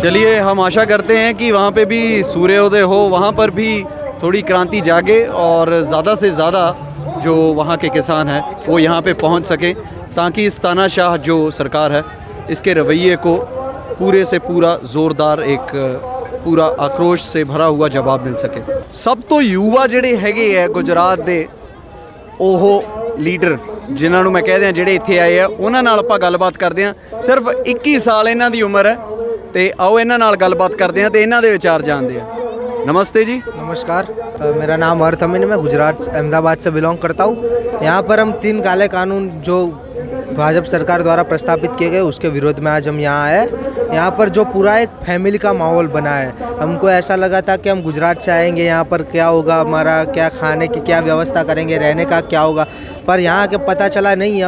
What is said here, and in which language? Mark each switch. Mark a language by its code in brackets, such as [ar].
[hi] चलिए, हम आशा करते हैं कि वहाँ पे भी सूर्योदय हो, वहाँ पर भी थोड़ी क्रांति जागे और ज़्यादा से ज़्यादा जो वहाँ के किसान हैं वो यहाँ पे पहुँच सकें, ताकि इस तानाशाह जो सरकार है इसके रवैये को पूरे से पूरा ज़ोरदार एक पूरा आक्रोश से भरा हुआ जवाब मिल सके। सब तो युवा [pa] ਜਿਹੜੇ ਹੈਗੇ ਹੈ ਗੁਜਰਾਤ ਦੇ ਉਹ ਲੀਡਰ ਜਿਨ੍ਹਾਂ ਨੂੰ ਮੈਂ [hi] कहते हैं [pa] ਜਿਹੜੇ ਇੱਥੇ ਆਏ ਆ, ਉਹਨਾਂ ਨਾਲ ਆਪਾਂ ਗੱਲਬਾਤ ਕਰਦੇ ਹਾਂ। ਸਿਰਫ 21 ਸਾਲ ਇਹਨਾਂ ਦੀ ਉਮਰ ਹੈ ਤੇ ਆਓ ਇਹਨਾਂ ਨਾਲ ਗੱਲਬਾਤ ਕਰਦੇ ਹਾਂ ਤੇ ਇਹਨਾਂ ਦੇ ਵਿਚਾਰ ਜਾਣਦੇ ਹਾਂ। [hi] नमस्ते जी। नमस्कार, मेरा नाम अर्थ अमीन है, मैं गुजरात अहमदाबाद से बिलोंग करता हूँ। यहाँ पर हम 3 काले कानून जो भाजपा सरकार द्वारा प्रस्तावित किए गए उसके विरोध में आज हम यहाँ आए। यहाँ पर जो पूरा एक फैमिली का माहौल बना है, हमको ऐसा लगा था कि हम गुजरात से आएंगे, यहाँ पर क्या होगा, हमारा क्या खाने की क्या व्यवस्था करेंगे, रहने का क्या होगा, पर यहाँ के पता चला नहीं।